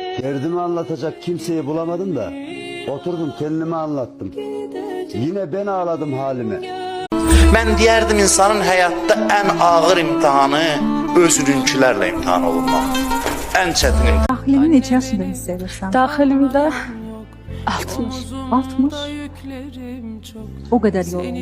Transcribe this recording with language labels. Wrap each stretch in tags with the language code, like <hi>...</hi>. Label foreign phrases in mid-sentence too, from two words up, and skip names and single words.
<tr>Derdimi anlatacak kimseyi bulamadım da oturdum kendime anlattım. Yine ben ağladım halime.</tr> <az>Mən deyərdim insanın həyatda ən ağır imtihanı özününkilərlə imtihan olunmaq. Ən çətin imtihan. Daxilini neçə yaşında hiss edirsən? Daxilimdə 60. 60. O qədər yolun.</az>